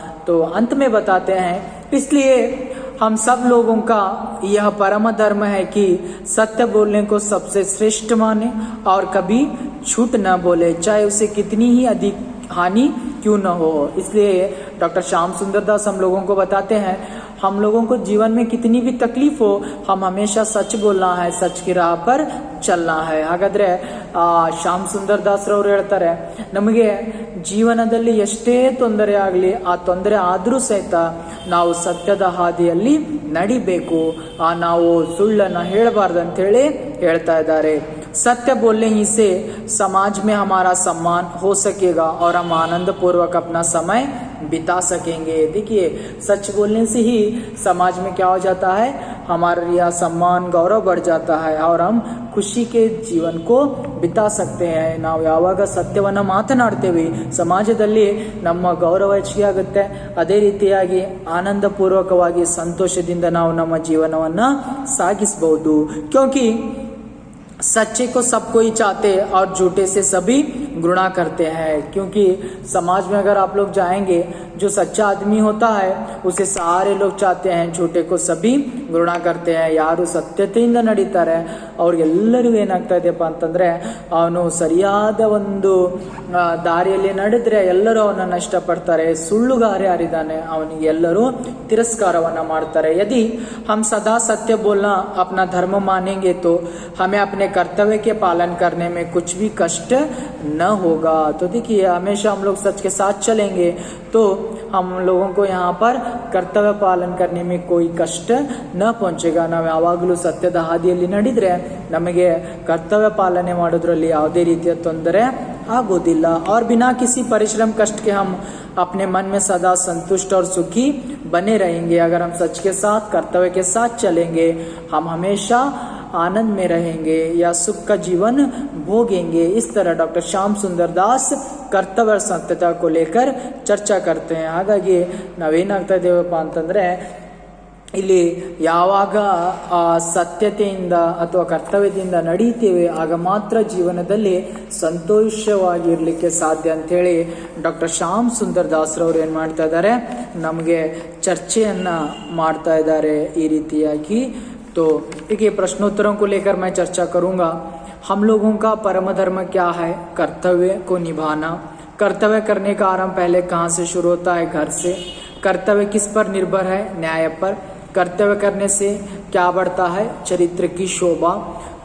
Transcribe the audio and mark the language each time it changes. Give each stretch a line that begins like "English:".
Hindi: तो अंत में बताते हैं, इसलिए हम सब लोगों का यह परम धर्म है कि सत्य बोलने को सबसे श्रेष्ठ माने और कभी झूठ न बोले, चाहे उसे कितनी ही अधिक हानि क्यों न हो. इसलिए डॉक्टर श्याम सुंदर दास हम लोगों को बताते हैं, हम लोगों को जीवन में कितनी भी तकलीफ हो, हम हमेशा सच बोलना है, सच की राह पर चलना है.
Kannada: ಹಾಗಾದ್ರೆ ಶ್ಯಾಮ್ ಸುಂದರ್ ದಾಸರವರು ಹೇಳ್ತಾರೆ, ನಮಗೆ ಜೀವನದಲ್ಲಿ ಎಷ್ಟೇ ತೊಂದರೆ ಆಗಲಿ, ಆ ತೊಂದರೆ ಆದರೂ ಸಹಿತ ನಾವು ಸತ್ಯದ ಹಾದಿಯಲ್ಲಿ ನಡಿಬೇಕು, ನಾವು ಸುಳ್ಳನ್ನು ಹೇಳಬಾರ್ದು ಅಂತ ಹೇಳಿ ಹೇಳ್ತಾ ಇದ್ದಾರೆ.
Hindi: सत्य बोलने ही से समाज में हमारा सम्मान हो सकेगा और हम आनंद पूर्वक अपना समय बिता सकेंगे. देखिए, सच बोलने से ही समाज में क्या हो जाता है, हमारा यह सम्मान, गौरव बढ़ जाता है और हम ಖುಷಿ ಕೆ ಜೀವನ ಕೋ ಬಿತಾ ಸಕ್ತೆ ಹೈ.
Kannada: ನಾವು ಯಾವಾಗ ಸತ್ಯವನ್ನ ಮಾತನಾಡ್ತೇವೆ ಸಮಾಜದಲ್ಲಿ ನಮ್ಮ ಗೌರವ ಹೆಚ್ಚಿಗೆ ಆಗುತ್ತೆ. ಅದೇ ರೀತಿಯಾಗಿ ಆನಂದ ಪೂರ್ವಕವಾಗಿ ಸಂತೋಷದಿಂದ ನಾವು ನಮ್ಮ ಜೀವನವನ್ನ ಸಾಗಿಸಬಹುದು.
Hindi: क्योंकि सच्चे को सब कोई चाहते और झूठे से सभी घृणा करते हैं. क्योंकि समाज में अगर आप लोग जाएंगे, जो सच्चा आदमी होता है उसे सारे लोग चाहते हैं, झूठे को सभी घृणा करते हैं.
Kannada: ಯಾರು ಸತ್ಯತೆಯಿಂದ ನಡೀತಾರೆ ಅವ್ರಿಗೆಲ್ಲರಿಗೂ ಏನಾಗ್ತಾ ಇದೆಯಪ್ಪ ಅಂತಂದ್ರೆ, ಅವನು ಸರಿಯಾದ ಒಂದು ದಾರಿಯಲ್ಲಿ ನಡೆದ್ರೆ ಎಲ್ಲರೂ ಅವನನ್ನು ಇಷ್ಟಪಡ್ತಾರೆ. ಸುಳ್ಳುಗಾರ ಯಾರಿದ್ದಾನೆ ಅವನಿಗೆ ಎಲ್ಲರೂ ತಿರಸ್ಕಾರವನ್ನ ಮಾಡ್ತಾರೆ.
Hindi: यदि हम सदा सत्य बोलना अपना धर्म मानेंगे तो हमें अपने कर्तव्य के पालन करने में कुछ भी कष्ट न होगा. तो देखिए, हमेशा हम लोग सच के साथ चलेंगे तो हम लोगों को यहाँ पर कर्तव्य पालन करने में कोई कष्ट न पहुंचेगा.
Kannada: ನಾವು ಯಾವಾಗಲೂ ಸತ್ಯದ ಹಾದಿಯಲ್ಲಿ ನಡೆದ್ರೆ ನಮಗೆ ಕರ್ತವ್ಯ ಪಾಲನೆ ಮಾಡೋದ್ರಲ್ಲಿ ಯಾವುದೇ ರೀತಿಯ ತೊಂದರೆ आगोदिल्ला.
Hindi: और बिना किसी परिश्रम कष्ट के हम अपने मन में सदा संतुष्ट और सुखी बने रहेंगे. अगर हम सच के साथ, कर्तव्य के साथ चलेंगे, हम हमेशा आनंद में रहेंगे या सुख का जीवन भोगेंगे. इस तरह डॉक्टर श्याम सुंदर दास कर्तव्य और सत्यता को लेकर चर्चा करते हैं.
Kannada: ಹಾಗಾಗಿ ನಾವೇನಾಗ್ತಾ ಇದ್ದೇವಪ್ಪ ಅಂತಂದ್ರೆ, ಇಲ್ಲಿ ಯಾವಾಗ ಸತ್ಯತೆಯಿಂದ ಅಥವಾ ಕರ್ತವ್ಯದಿಂದ ನಡೀತೇವೆ ಆಗ ಮಾತ್ರ ಜೀವನದಲ್ಲಿ ಸಂತೋಷವಾಗಿರ್ಲಿಕ್ಕೆ ಸಾಧ್ಯ ಅಂತೇಳಿ ಡಾಕ್ಟರ್ ಶ್ಯಾಮ್ ಸುಂದರ್ ದಾಸರವರು ಏನು ಮಾಡ್ತಾ ಇದ್ದಾರೆ, ನಮಗೆ ಚರ್ಚೆಯನ್ನ ಮಾಡ್ತಾ ಇದ್ದಾರೆ ಈ ರೀತಿಯಾಗಿ.
Hindi: तो देखिए, प्रश्नोत्तरों को लेकर मैं चर्चा करूंगा. हम लोगों का परम धर्म क्या है? कर्तव्य को निभाना. कर्तव्य करने का आरंभ पहले कहाँ से शुरू होता है? घर से. कर्तव्य किस पर निर्भर है? न्याय पर. कर्तव्य करने से क्या बढ़ता है? चरित्र की शोभा.